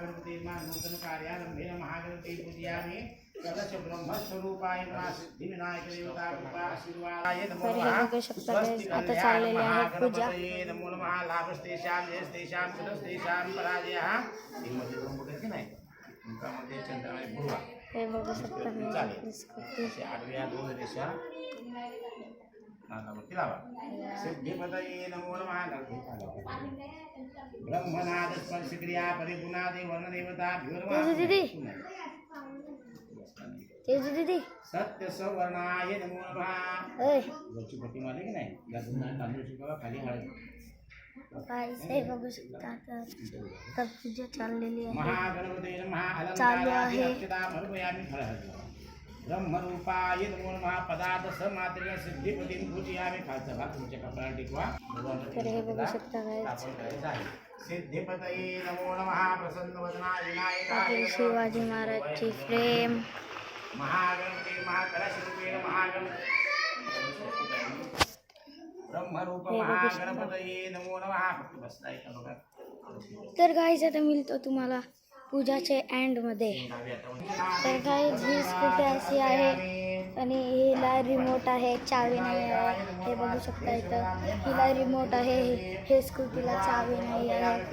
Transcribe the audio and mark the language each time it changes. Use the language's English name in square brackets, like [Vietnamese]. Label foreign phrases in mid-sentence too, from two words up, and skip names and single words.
[Marathi] आता चाललेली आहे पूजा. हे बघू शकता [Sanskrit] सिद्धिपतये नमो नमः. ब्रह्मनाद स्पर्श क्रिया परिगुणादि वर्णदेवताभ्यो [Marathi] दीदी. तेजू दीदी. [Sanskrit] सत्य सवर्णाय नमो नमः. [Marathi] वरची पट्टी मारली की नाही, या दोन तांदूळ शिकवा खाली हळद. हे बघू शकता आता पूजा चाललेली आहे. [Sanskrit] महागणपती नमः. [Marathi] चालू आहे. [Sanskrit] ब्रह्मरूपाय नमो नमः. पदार्थ समात्रेण सिद्धिपतीं पूजयामि. [Marathi] खालचा भाग तुमच्या कपाळाला टेकवा. तर हे बघू शकता गाईस, [Sanskrit] सिद्धिपतये नमो नमः. प्रसन्नवदनाय विनायकाय [Marathi] शिवाजी महाराजची फ्रेम. [Sanskrit] महागणपती महाकलशरूपेण महागणपती ब्रह्मरूप महागणपतये नमो नमः. [Marathi] बसताय का बघा. तर गाईस आता मिळतो तुम्हाला पूजाचे एंड मध्ये. तर गाईस ही स्कूटी अशी आहे आणि हिला रिमोट आहे, चावी नाही आहे. हे बघू शकता इथं हिला रिमोट आहे. हे स्कूटीला चावी नाही आहे.